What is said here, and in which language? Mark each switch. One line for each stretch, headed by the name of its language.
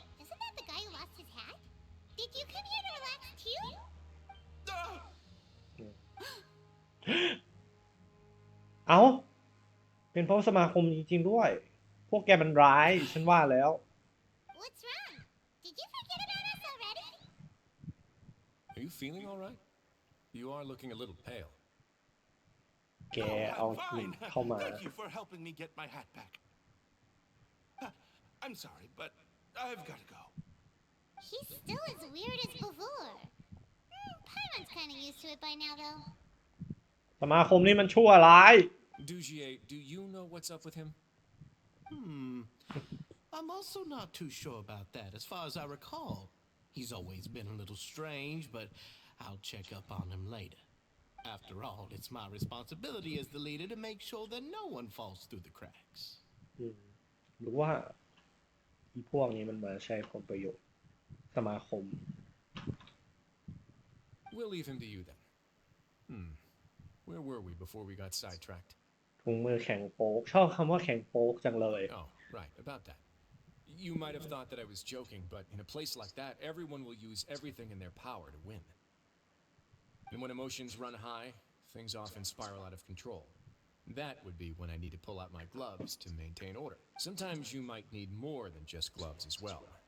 English: Isn't that the guy who lost his hat? Did you come here to relax too?
Thai: เอ้าเป็นเพราะสมาคมจริงๆด้วยพวกแกมันร้ายฉันว่าแล้ว
English: What's wrong? Did you forget about us already? Are you feeling all right? You are looking a little pale.
Thai: แกเอาหินเข้ามา
English: Thank you for helping me get my hat back. I'm sorry, but I've got to go. He's still as weird as before. Paimon's kind of used to it by now, though.
Thai: สมาคมนี่มันชั่วร้าย
English: Dujier, do you know what's up with him? I'm also not too sure about that. As far as I recall, he's always been a little strange, but I'll check up on him later. After all, it's my responsibility as the leader to make sure that no one falls through the cracks.
Thai: หรือว่าอีพวกนี้มันมาใช้ผลประโยชน์สมาคม
English: We'll leave him to you then. Where were we before we got sidetracked?
Thai: ถุงมือแข่งโป๊กชอบคำว่าแข่งโป๊กจังเลย
English: Oh, right, about that. You might have thought that I was joking, but in a place like that, everyone will use everything in their power to win. And when emotions run high, things often spiral out of control. That would be when I need to pull out my gloves to maintain order. Sometimes you might need more than just gloves as well.